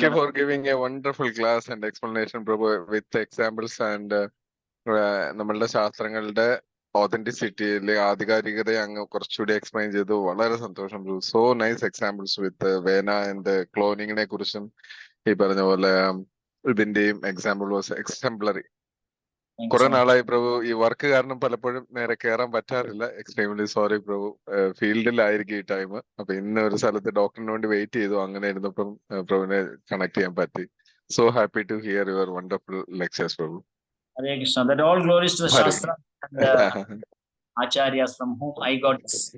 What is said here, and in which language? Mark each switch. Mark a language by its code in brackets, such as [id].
[en] you for giving a wonderful class and explanation, Prabhu, with examples and [ml] നമ്മളുടെ ശാസ്ത്രങ്ങളുടെ ഓതന്റിസിറ്റിയിൽ ആധികാരികതയെ അങ്ങ് കുറച്ചുകൂടി explain ചെയ്തു. വളരെ സന്തോഷം. [en] so nice examples with വേന ആൻഡ് [ml] ക്ലോണിങ്ങിനെ കുറിച്ചും ഈ പറഞ്ഞ പോലെ ഇതിന്റെയും [en] Example was exemplary. [ml] കുറെ നാളായി പ്രഭു ഈ വർക്ക് കാരണം പലപ്പോഴും നേരെ കയറാൻ പറ്റാറില്ല. [en] extremely sorry [ml] പ്രഭു. ഫീൽഡിലായിരിക്കും ഈ ടൈം. അപ്പൊ ഇന്ന് ഒരു സ്ഥലത്ത് ഡോക്ടറിന് വേണ്ടി വെയിറ്റ് ചെയ്തു. അങ്ങനെ ഇരുന്നപ്പം പ്രഭുവിനെ കണക്ട് ചെയ്യാൻ പറ്റി. [en] so happy to hear your wonderful lectures [ml] Prabhu. [en] Hare Krishna. That all glories to the Shastra and Acharyas from whom I got this.